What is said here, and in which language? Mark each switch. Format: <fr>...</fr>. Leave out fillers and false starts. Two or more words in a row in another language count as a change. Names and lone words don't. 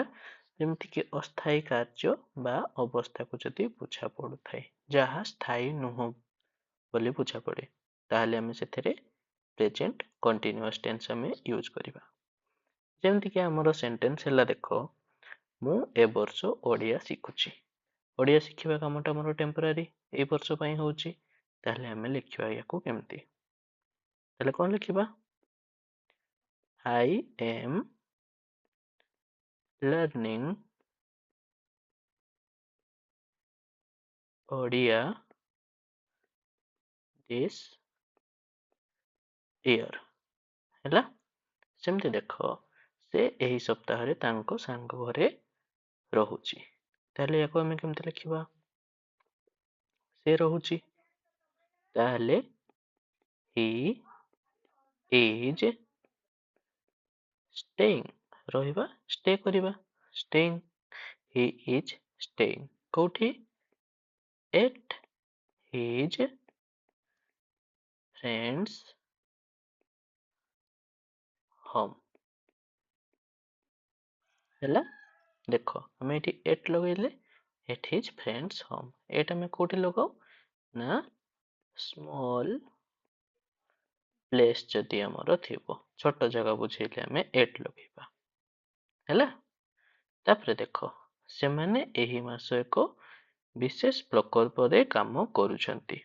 <or>ଯେମିତିକି ଅସ୍ଥାୟୀ କାର୍ଯ୍ୟ ବା ଅବସ୍ଥାକୁ ଯଦି ବୁଝା ପଡୁଥାଏ, ଯାହା ସ୍ଥାୟୀ ନୁହଁ ବୋଲି ବୁଝା ପଡେ, ତାହେଲେ ଆମେ ସେଥିରେ</or> <en>present continuous tense</en> <or>ଆମେ ୟୁଜ କରିବା। ଯେମିତିକି ଆମର ସେଣ୍ଟେନ୍ସ ହେଲା, ଦେଖ, ମୁଁ ଏ ବର୍ଷ ଓଡ଼ିଆ ଶିଖୁଛି। ଓଡ଼ିଆ ଶିଖିବା କାମଟା ଆମର ଟେମ୍ପୋରାରୀ, ଏଇ ବର୍ଷ ପାଇଁ ହଉଛି। ତାହେଲେ ଆମେ ଲେଖିବା ୟାକୁ କେମିତି? ତାହେଲେ କଣ ଲେଖିବା?</or> <en>I am learning ଓଡ଼ିଆ this year।</en> <or>ହେଲା? ସେମିତି ଦେଖ, ସେ ଏହି ସପ୍ତାହରେ ତାଙ୍କ ସାଙ୍ଗ ଘରେ ରହୁଛି। ତାହେଲେ ୟାକୁ ଆମେ କେମିତି ଲେଖିବା? ସେ ରହୁଛି।</or> <en>ତାହେଲେ he is staying, ରହିବା stay କରିବା, staying, he is staying କୋଉଠି? at his friend's home।</en> <or>ହେଲା, ଦେଖ ଆମେ ଏଠି at ଲଗେଇଲେ</or> <en>at his friend's home,</en> <or>at ଆମେ କୋଉଠି ଲଗାଉ ନା</or> <en>small place</en> <or>ଯଦି ଆମର ଥିବ, ଛୋଟ ଜାଗା ବୁଝେଇଲେ ଆମେ at ଲଗେଇବା। ହେଲା, ତାପରେ ଦେଖ ସେମାନେ ଏହି ମାସ ଏକ ବିଶେଷ ପ୍ରକଳ୍ପରେ କାମ କରୁଛନ୍ତି।</or>